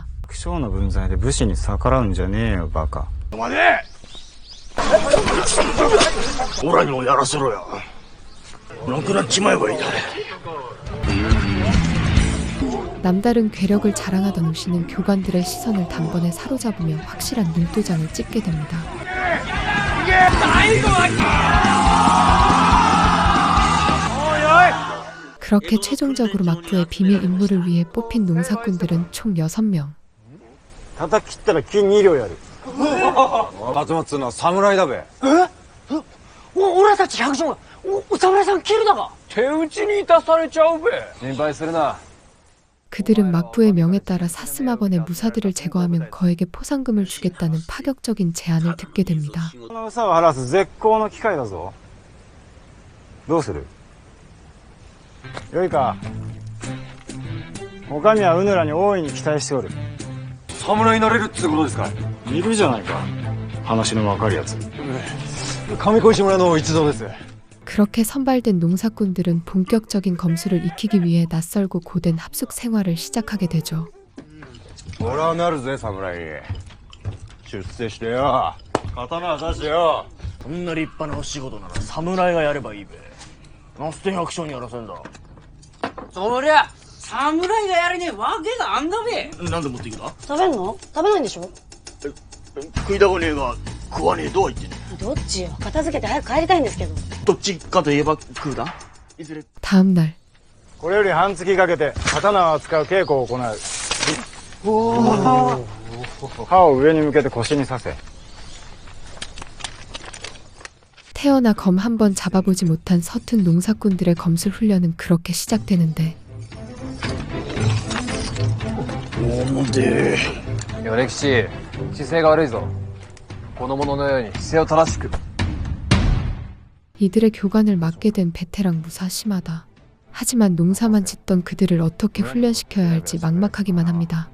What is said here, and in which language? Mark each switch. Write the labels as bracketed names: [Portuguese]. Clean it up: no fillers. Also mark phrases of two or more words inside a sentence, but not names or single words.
[Japanese] 百姓の分際で武士に逆らうんじゃねえよバカ。おらにもやらせろよ。なくなっちまえばいいだ。 [Korean] 남다른 괴력을 자랑하던 우시는 교관들의 시선을 단번에 사로잡으며 확실한 눈도장을 찍게 됩니다. 그렇게 최종적으로 막부의 비밀 임무를 위해 뽑힌 농사꾼들은 총 6명. [Japanese] 叩き切ったら金2両やる。勝松っつうのは侍だべ。俺たち百姓がお侍さん切るだが。手打ちにいたされちゃうべ。心配するな。 [Korean] 그들은 막부의 명에 따라 사스마번의 무사들을 제거하면 거액의 포상금을 주겠다는 파격적인 제안을 듣게 됩니다. [Japanese] この憂さを晴らす絶好の機会だぞ。どうする？よいか。お上はうぬらに大いに期待しておる。侍になれるってことですか？いるじゃないか。話のわかるやつ。上小石村の一同です。 [Korean] 그렇게 선발된 농사꾼들은 본격적인 검수를 익히기 위해 낯설고 고된 합숙 생활을 시작하게 되죠. [Japanese] 俺はなるぜ侍。出世してよ。刀は刺してよ。そんな立派なお仕事なら侍がやればいいべ。なすて百姓にやらせんだ。そりゃ侍がやれねえわけがあんだべ。なんで持っていくだ？食べんの？食べないんでしょ？食いたくねえが食わねえとは言ってねえ。どっちよ。片付けて早く帰りたいんですけど。どっちかといえば食うだ。いずれ。 [Korean] 다음 날 [Japanese] これより半月かけて刀を扱う稽古を行う。刃を上に向けて腰に刺せ。 [Korean] 태어나 검 한 번 잡아보지 못한 서툰 농사꾼들의 검술 훈련은 그렇게 시작되는데 [Japanese] ヨネキシ、姿勢が悪いぞ。この者のように姿勢を正しく。 [Korean] 이들의 교관을 맡게 된 베테랑 무사 심하다. 하지만 농사만 짓던 그들을 어떻게 훈련시켜야 할지 막막하기만 합니다.